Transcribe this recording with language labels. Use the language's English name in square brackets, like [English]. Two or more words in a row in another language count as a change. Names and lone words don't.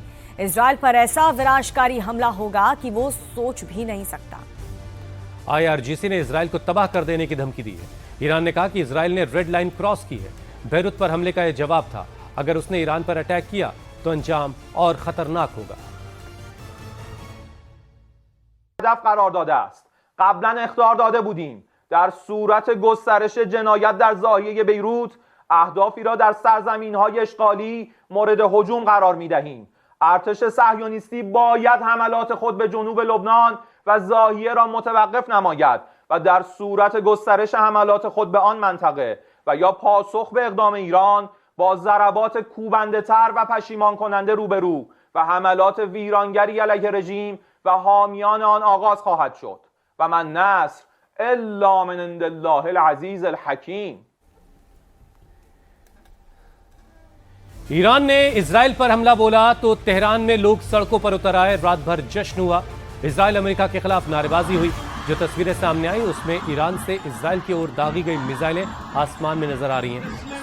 [Hindi] इजराइल पर ऐसा विनाशकारी हमला होगा कि वो सोच भी नहीं सकता। IRGC ने इजराइल को तबाह कर देने की धमकी दी है। ईरान ने कहा कि इजराइल ने [English] red line cross [Hindi] की है। बेरूत पर हमले का यह जवाब था। अगर उसने ईरान पर अटैक किया तो अंजाम और खतरनाक होगा। [Persian] هدف قرار داده است. قبلا اخطار داده بودیم در صورت گسترش جنایت در زاویه بیروت اهدافی را در سرزمین‌های اشغالی مورد هجوم قرار می‌دهیم. ارتش صهیونیستی باید حملات خود به جنوب لبنان و زاهیه را متوقف نماید و در صورت گسترش حملات خود به آن منطقه و یا پاسخ به اقدام ایران با ضربات کوبنده‌تر و پشیمان کننده روبرو و حملات ویرانگری علیه رژیم و حامیان آن آغاز خواهد شد [Arabic] و من نصر الا من عند الله العزیز الحکیم. [Hindi] ईरान ने इजराइल पर हमला बोला तो तेहरान में लोग सड़कों पर उतर आए। रात भर जश्न हुआ। इजराइल अमेरिका के खिलाफ नारेबाजी हुई। जो तस्वीरें सामने आई उसमें ईरान से इजराइल की ओर दागी गई मिसाइलें आसमान में नजर आ रही हैं।